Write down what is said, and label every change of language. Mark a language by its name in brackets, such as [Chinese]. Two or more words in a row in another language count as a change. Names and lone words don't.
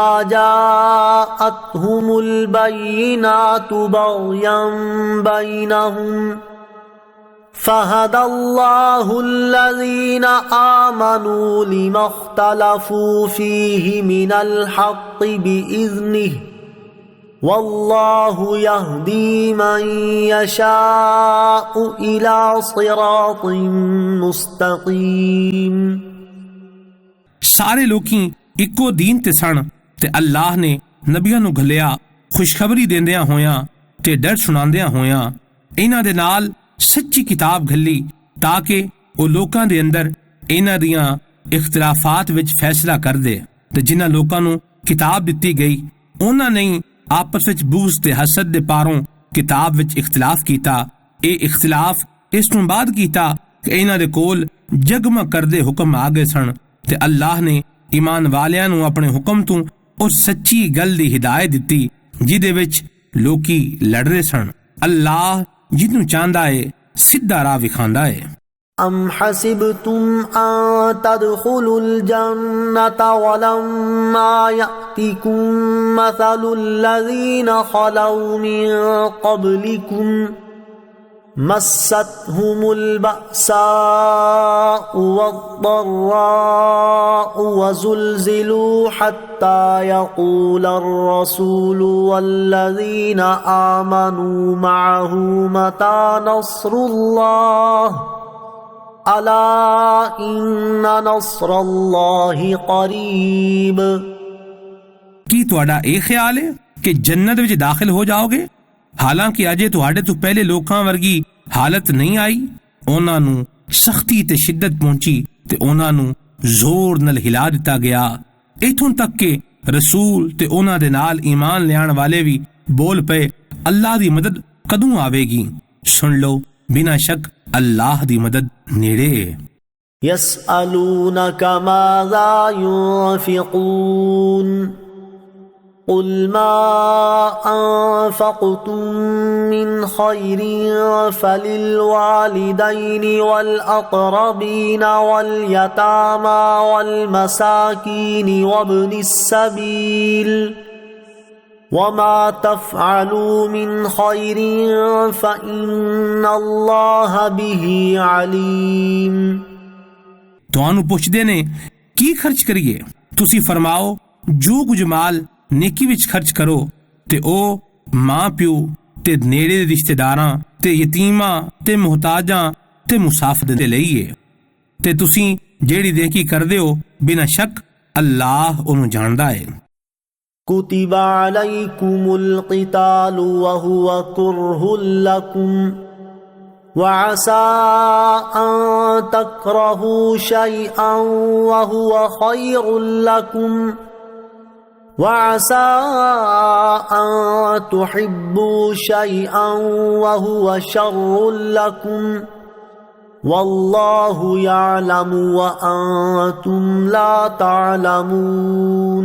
[Arabic] جاءتهم البينات بغيا بينهم فَهَدَى اللَّهُ الَّذِينَ آمَنُوا لِمَا اخْتَلَفُوا فِيهِ مِنَ الْحَقِّ بِإِذْنِهِ وَاللَّهُ يَهْدِي مَن يَشَاءُ إِلَى صِرَاطٍ مُسْتَقِيمٍ۔ [Punjabi] سارے لوکی اکو دین تے سن تے اللہ نے نبیاں نو گھلیا خوشخبری دیندیاں ہویاں تے ڈر سناندیاں ہویاں، انہاں دے نال سچی کتاب گھلی تاکہ وہ لوکاں دے اندر انہاں دیاں اختلافات وچ فیصلہ کر دے تے جنہاں لوکاں نو کتاب دتی گئی انہاں نے آپس وچ بغض تے حسد دے پاروں کتاب وچ اختلاف کیتا۔ اے اختلاف اس تو بعد کیتا کہ انہاں دے کول جگمگ کردے حکم آ گئے سن تے اللہ نے ایمان والیاں نو اپنے حکم تو اس سچی گل دی ہدایت دتی جدے وچ لوکی لڑ رہے سن۔ اللہ جنوں چاہندا ہے سیدھا راہ وکھاندا ہے۔ [Arabic] ام حسبتم ان تدخلوا الجنة ولما يأتكم مثل الذين خلوا من قبلكم مستهم البأساء والضراء وزلزلوا حتى يقول الرسول والذين آمنوا معه متى نصر الله ألا إن نصر الله قريب۔ کی تہاڈا اے خیال ہے کہ جنت وچ داخل ہو جاؤ گے حالانکہ اجے تہاڈے تو پہلے لوکاں ورگی حالت نہیں آئی؟ انہاں نو سختی تے شدت پہنچی تے انہاں نو زور نال ہلا دتا گیا، ایتھوں تک کہ رسول تے انہاں دے نال ایمان لیان والے بھی بول پے اللہ دی مدد کدوں آوے گی؟ سن لو بنا شک اللہ دی مدد نیڑے ہے۔ يسألونك ماذا ينفقون قل ما أنفقتم من خير فللوالدين والأقربين واليتامى والمساكين وابن السبيل وما تفعلوا من خير فإن الله به عليم۔ [Punjabi] ਤੁਹਾਨੂੰ ਪੁੱਛਦੇ ਨੇ ਕੀ ਖਰਚ ਕਰੀਏ؟ ਤੁਸੀਂ ਫਰਮਾਓ ਜੋ ਕੁਝ ਮਾਲ ਨੇਕੀ ਵਿੱਚ ਖਰਚ ਕਰੋ ਤੇ ਉਹ ਮਾਂ ਪਿਓ ਤੇ ਨੇੜੇ ਦੇ ਰਿਸ਼ਤੇਦਾਰਾਂ ਤੇ ਯਤੀਮਾਂ ਤੇ ਮੁਹਤਾਜਾਂ ਤੇ ਮੁਸਾਫਿਰ ਦੇ ਲਈ ਹੈ ਤੇ ਤੁਸੀਂ ਜਿਹੜੀ ਨੇਕੀ ਕਰਦੇ ਹੋ ਬਿਨਾਂ ਸ਼ੱਕ ਅੱਲਾਹ ਉਹਨੂੰ ਜਾਣਦਾ ਹੈ۔ [Arabic] كتب عليكم القتال وهو كره لكم وعسى أن تكرهوا شيئا وهو خير لكم وعسى أن تحبوا شيئا وهو شر لكم والله يعلم وأنتم لا تعلمون۔